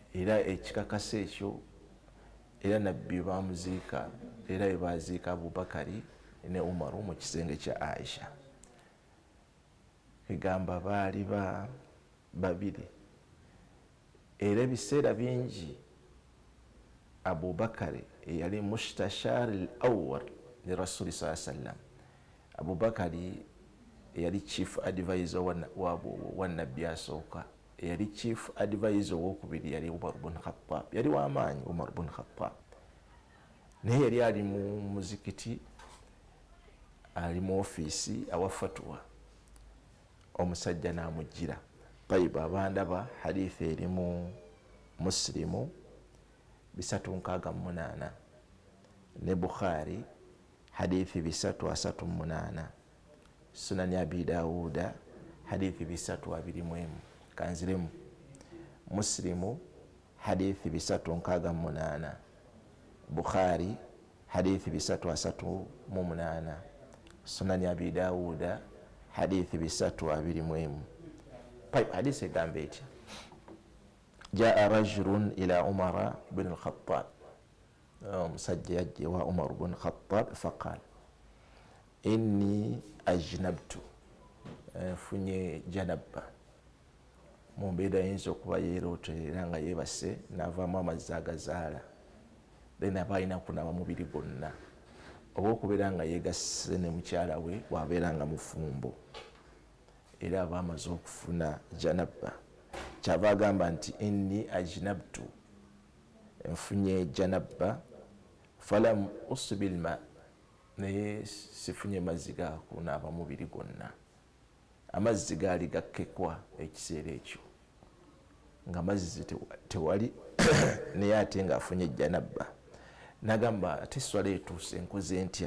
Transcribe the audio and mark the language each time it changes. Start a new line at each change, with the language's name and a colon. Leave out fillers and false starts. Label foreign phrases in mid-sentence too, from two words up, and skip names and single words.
Ganda: era ekikakasa ekyo era nabbi bamuziika era bebaziika Abubakari ne Umaru mu kisenge kya Aisha. Egamba baali babiri era ebiseera bingi Abubakari yali
Arabic: مستشار الأول لرسول صلى الله عليه وسلم.
Ganda: Abubakari yali
English: chief advisor
Ganda: wa nabbi asooka, yali
English: chief advisor
Ganda: wokubiri yali Umar ibn Khattab, yali wamaanyi Umar ibn Khattab, naye yali ali mu muzikiti, ali mu ofiisi awa fatwa. Omusajja namujjira. Tayyiba, abandaba hadithi eri mu Muslimu 368 ne Bukhari hadithi 338, Sunani Abi Dawuda hadithi 321, kanziremu Muslimu hadithi 368, Bukhari hadithi 338, Sunani Abi Dawuda hadithi 321. Hadithi egamba etya:
Arabic: جاء رجل إلى عمر بن الخطاب,
Ganda: omusajja yajja ewa Umar bin Khattab
Arabic: فقال إني أجنبت,
Ganda: nfunye janaba, mu mbeera yinza okuba yeeroterera nga yeebase n'avaamu amazzi agazaala, then aba alina kunaaba mubiri gwonna, oba okubeera nga yeegasse ne mukyala we bw'abeera nga mufumbo era aba amaze okufuna janaba. Kyava agamba nti
Arabic: إني أجنبت,
Ganda: nfunye janaba,
Arabic: فلم أصب الماء,
Ganda: naye sifunye mazzi ga kunaaba mubiri gwonna. Amazzi gaali gakkekwa ekiseera ekyo, nga mazzi tewali naye ate ngaafunye janaba. Nagamba ate swala etuuse nkoze ntya?